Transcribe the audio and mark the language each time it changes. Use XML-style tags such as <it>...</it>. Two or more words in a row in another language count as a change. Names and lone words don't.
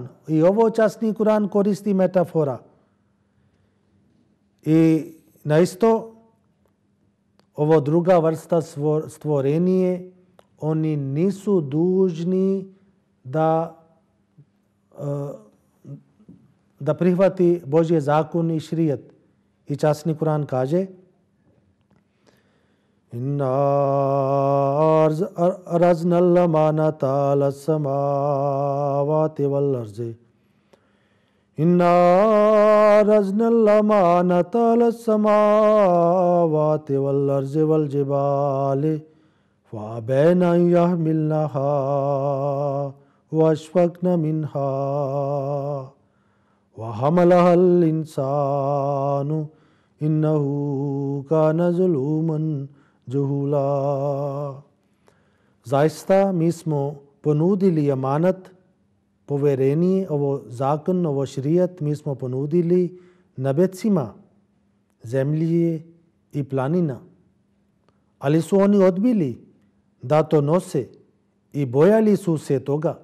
<bs>I ovo časni Kur'an koristi metafora. I na isto, ovo druga vrsta stvorenje, oni nisu dužni da prihvati Božje zakon i šrijet. I časni Kur'an kaže:</bs> <ar>إنا عرضنا الأمانة على السماوات والأرض. إنا عرضنا الأمانة على السماوات والأرض والجبال فأبين أن يحملنها وأشفقن منها وحملها الإنسان إنه كان ظلوما جهولا.</ar> <bs>Zaista mi smo ponudili amanat, povjerenje, ovo zakon, ovo šrijat, mi smo ponudili nebecima, zemlji i planina. Ali su oni odbili da to nose i bojali su se toga.</bs>